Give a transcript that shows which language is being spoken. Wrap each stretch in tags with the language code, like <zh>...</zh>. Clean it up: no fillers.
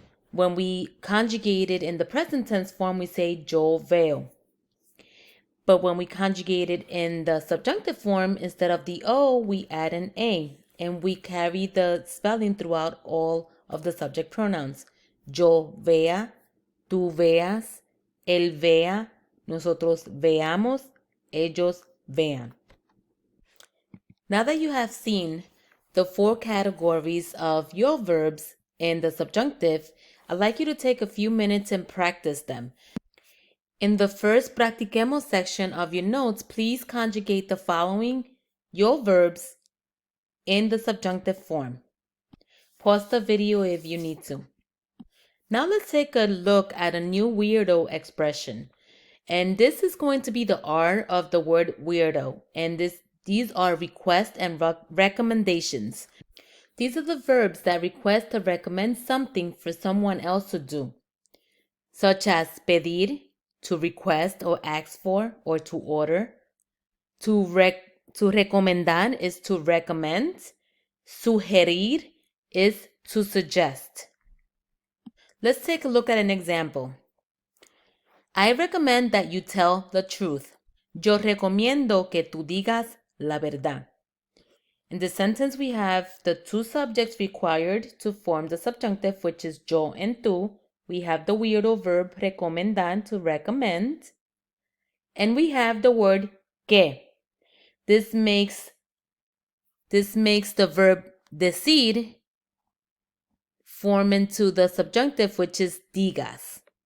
<en>When we conjugate it in the present tense form, we say</en> <es>yo veo.</es> <en>But when we conjugate it in the subjunctive form, instead of the O, we add an A. And we carry the spelling throughout all of the subject pronouns.</en> <es>Yo vea, tú veas, él vea, nosotros veamos, ellos vean.</es> <en>Now that you have seen the four categories of yo verbs in the subjunctive, I'd like you to take a few minutes and practice them. In the first practiquemos section of your notes, please conjugate the following yo verbs in the subjunctive form. Pause the video if you need to. Now let's take a look at a new weirdo expression. And this is going to be the R of the word weirdo. And these are requests and recommendations. These are the verbs that request to recommend something for someone else to do, such as pedir, to request or ask for or to order. To recomendar is to recommend. Sugerir is to suggest. Let's take a look at an example. I recommend that you tell the truth.</en> <es>Yo recomiendo que tú digas la verdad.</es> <en>In the sentence, we have the two subjects required to form the subjunctive, which is yo and tú. We have the weirdo verb recomendar, to recommend. And we have the word que. This makes the verb decir form into the subjunctive, which is digas.</en>